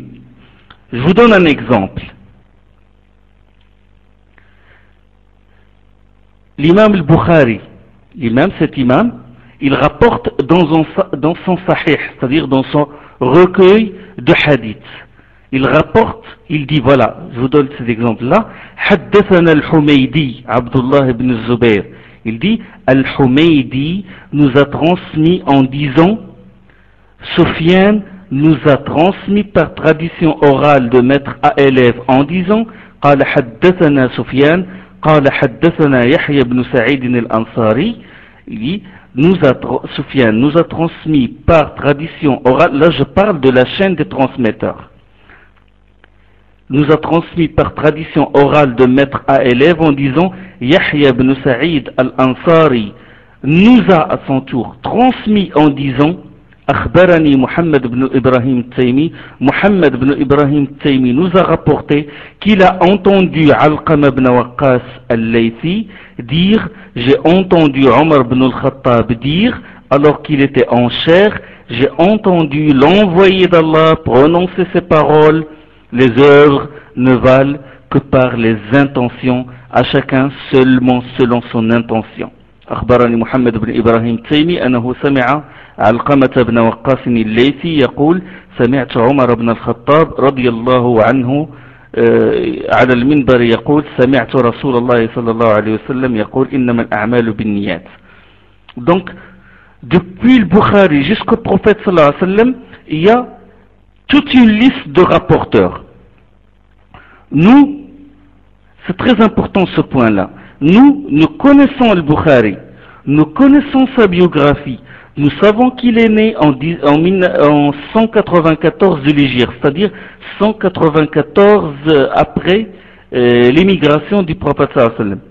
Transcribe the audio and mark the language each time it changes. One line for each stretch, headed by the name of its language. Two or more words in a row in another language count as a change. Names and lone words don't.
French: Je vous donne un exemple. L'imam al-Bukhari, cet imam, il rapporte dans son sahih, c'est-à-dire dans son recueil de hadith. Il rapporte, il dit voilà, je vous donne cet exemple-là,
Arabic: حدثنا الحميدي عبد الله بن الزبير.
French: Il dit, Al-Humaydi nous a transmis en disant, Sufyan nous a transmis par tradition orale de maître à élève en disant,
Arabic: قال حدثنا سفيان قال حدثنا يحيى بن سعيد الأنصاري.
French: Il dit, Sufyan nous a transmis par tradition orale, là je parle de la chaîne des transmetteurs, nous a transmis par tradition orale de maître à élève en disant Yahya ibn Sa'id al-Ansari nous a à son tour transmis en disant Akhbarani Muhammad ibn Ibrahim Taymi, Muhammad ibn Ibrahim Taymi nous a rapporté qu'il a entendu Alqama ibn Waqqas al-Laythi dire j'ai entendu Omar ibn al-Khattab dire alors qu'il était en chair, j'ai entendu l'envoyé d'Allah prononcer ces paroles, les œuvres ne valent que par les intentions, à chacun seulement selon son intention.
Arabic: أخبرني محمد بن إبراهيم التيمي أنه سمع علقمة بن وقاص الليثي يقول سمعت عمر بن الخطاب رضي الله عنه على المنبر يقول سمعت رسول الله صلى الله عليه وسلم يقول إنما الأعمال بالنيات.
French: Donc, depuis le Bukhari jusqu'au prophète
Arabic: صلى الله عليه وسلم,
French: il y a toute une liste de rapporteurs. Nous, c'est très important ce point-là. Nous connaissons le Bukhari, nous connaissons sa biographie, nous savons qu'il est né en 194 de l'Hégire, c'est-à-dire 194 après l'émigration du prophète
Arabic: صلى الله عليه وسلم.